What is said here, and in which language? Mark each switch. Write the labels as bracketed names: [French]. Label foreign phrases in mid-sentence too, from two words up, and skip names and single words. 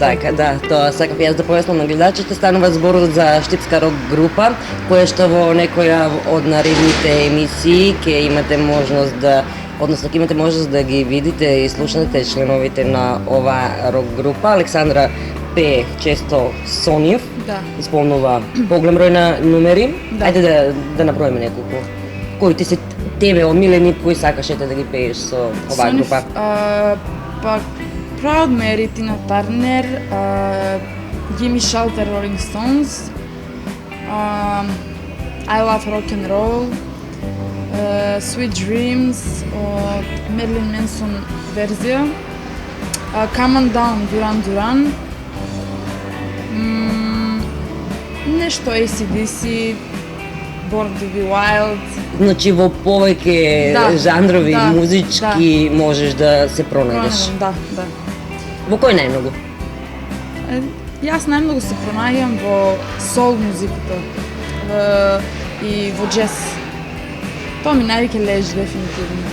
[Macedonian] Така, да, тоа сакав јас да појаснам на гледачите. Станува збор за штипска рок група, која што во некоја од наредните емисии ќе имате можност да ги видите и слушнете членовите на оваа рок група. Александра пее често со нив, исполнува поголем број на номери. Ајде да наброиме неколку. Кои ти се тебе омилени, кои сакаш да ги пееш со оваа група? Па Proud Mary, Tina Turner, Gimme Shelter, Rolling Stones, I Love Rock and Roll, Sweet Dreams од Marilyn Manson верзија, Come On Down, Duran Duran, нешто AC/DC, Born to be Wild. Значи во повеќе Да, жанрови да, музички можеш да се пронајдеш. Да, да. Во кој најмногу? Јас најмногу се пронајам во сол музиката и во джез. Тоа ми највеќе лежи дефинитивно.